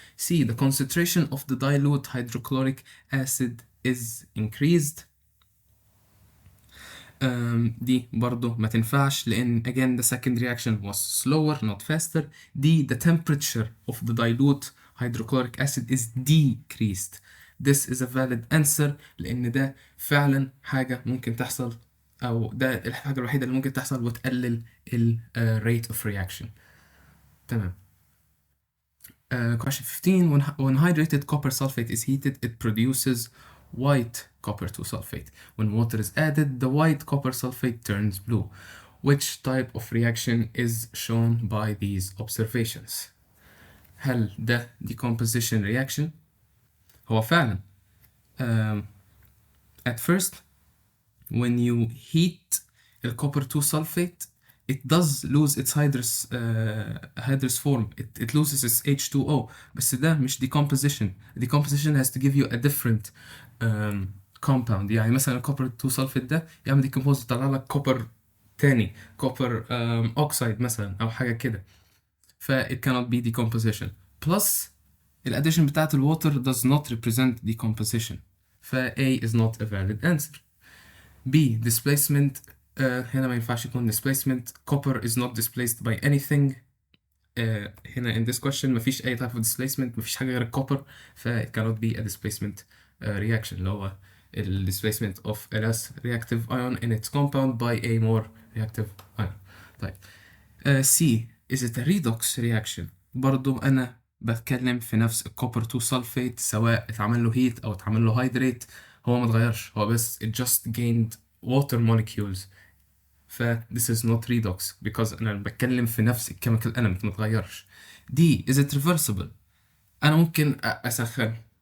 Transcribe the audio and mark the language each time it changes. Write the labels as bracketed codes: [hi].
[en] C the concentration of the dilute hydrochloric acid is increased. [ar] دي برضو ما تنفعش لأن [en] again the second reaction was slower not faster. D the temperature of the dilute hydrochloric acid is decreased. This is a valid answer [ar] لأن ده فعلا حاجة ممكن تحصل أو ده الحاجة الوحيدة اللي ممكن تحصل وتقلل ال rate of reaction. تمام. [en] Question 15. When hydrated copper sulfate is heated, it produces white copper 2 sulfate. When water is added, the white copper sulfate turns blue. Which type of reaction is shown by these observations؟ [ar] هل ده [en] decomposition reaction؟ [ar] هو فعلا [en] at first when you heat the copper 2 sulfate it does lose its hydrous form. It loses its H2O [ar] بس ده مش [en] decomposition. Decomposition has to give you a different compound. [ar] يعني مثلا copper 2 sulfate ده يعمل decompose يطلع لك copper تاني copper oxide مثلا أو حاجة كده ف [en] it cannot be decomposition. Plus الaddition [ar] بتاعت [en] الwater does not represent decomposition ف A is not a valid answer. B displacement. [ar] هنا ما ينفعش يكون displacement. [en] Copper is not displaced by anything. [ar] هنا [en] in this question [ar] ما فيش أي [en] type of displacement. [ar] ما فيش حاجة غير الكوبر [en] ف it cannot be a displacement reaction [ar] اللي هو ال [en] displacement of a less reactive ion in its compound by a more reactive ion. [ar] طيب [en] C is it a redox reaction؟ [ar] برضو أنا بتكلم في نفس الكوبر 2 sulfate سواء اتعمل له heat أو اتعمل له hydrate هو ما اتغيرش هو بس [en] it just gained water molecules [ar] ف [en] this is not redox because [ar] أنا بتكلم في نفس الchemical element ما اتغيرش. [en] D is it reversible؟ [ar] أنا ممكن أسخن